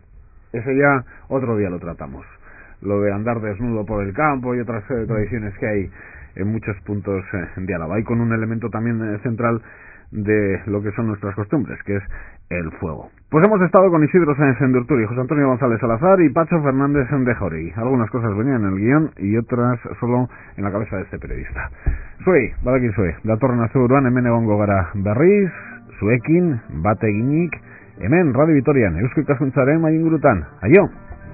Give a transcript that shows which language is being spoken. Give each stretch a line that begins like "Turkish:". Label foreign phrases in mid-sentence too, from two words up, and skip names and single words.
Spanish: Ese ya otro día lo tratamos. Lo de andar desnudo por el campo y otras tradiciones que hay en muchos puntos de Álava, y con un elemento también central de lo que son nuestras costumbres, que es el fuego. Pues hemos estado con Isidro Sáenz de Urturi, José Antonio González Salazar y Pacho Fernández de Jauregui. Algunas cosas venían en el guión y otras solo en la cabeza de este periodista.
Basque: Badaki zue, datorren asteburuan hemen egongo gara berriz, zuekin, bat eginik, hemen Radio Vitorian, Eusko Ikaskuntzaren maingurutan. Aio!